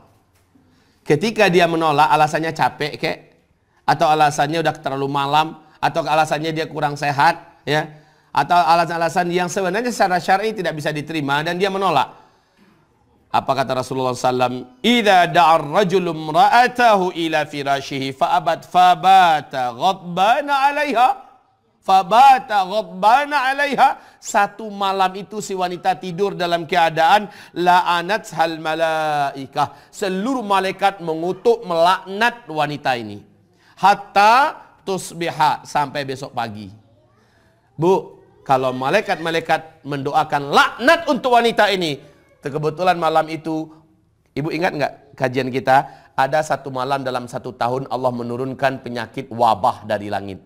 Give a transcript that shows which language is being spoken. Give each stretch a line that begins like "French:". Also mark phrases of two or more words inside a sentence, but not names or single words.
Indonesian: Ketika dia menolak, alasannya capek kek, atau alasannya udah terlalu malam, atau alasannya dia kurang sehat, ya, atau alasan-alasan yang sebenarnya secara syar'i tidak bisa diterima dan dia menolak. Apa kata Rasulullah SAW?
Arabic: إذا دعا الرجل امرأته إلى فراشه فأبت فبات غضبان عليها، فبات غضبان عليها.
Indonesian: Satu malam itu si wanita tidur dalam keadaan
Arabic: لعنتها الملائكة,
Indonesian: seluruh malaikat mengutuk melaknat wanita ini
Arabic: حتى تصبح,
Indonesian: sampai besok pagi. Bu, kalau malaikat-malaikat mendoakan laknat untuk wanita ini, kebetulan malam itu, ibu ingat nggak kajian kita, ada satu malam dalam satu tahun Allah menurunkan penyakit wabah dari langit.